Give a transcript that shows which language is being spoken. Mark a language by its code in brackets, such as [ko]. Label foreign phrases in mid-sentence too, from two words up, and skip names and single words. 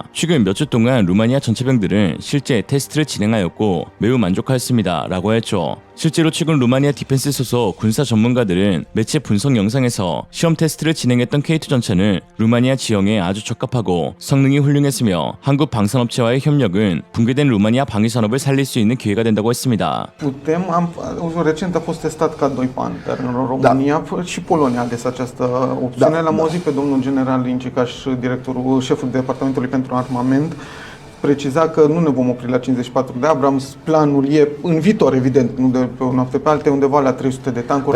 [ko] 최근 몇 주 동안 루마니아 전차병들은 실제 테스트를 진행하였고 매우 만족하였습니다 라고 했죠. 실제로 최근 루마니아 디펜스 소속 군사 전문가들은 매체 분석 영상에서 시험 테스트를 진행했던 K2 전차는 루마니아 지형에 아주 적합하고 성능이 훌륭했으며 한국 방산업체와의 협력은 붕괴된 루마니아 방위산업을 살릴 수 있는 기회가 된다고 했습니다. [ro] Recent a fost testat ca 2 Panther în România și Polonia a ales această opțiune. L-am auzit pe domnul general Lincica și șeful Departamentului pentru Armament preciza că nu ne vom opri la 54 de Abrams, planul e în viitor, evident, nu de pe o noapte pe alta, undeva la 300 de tancuri.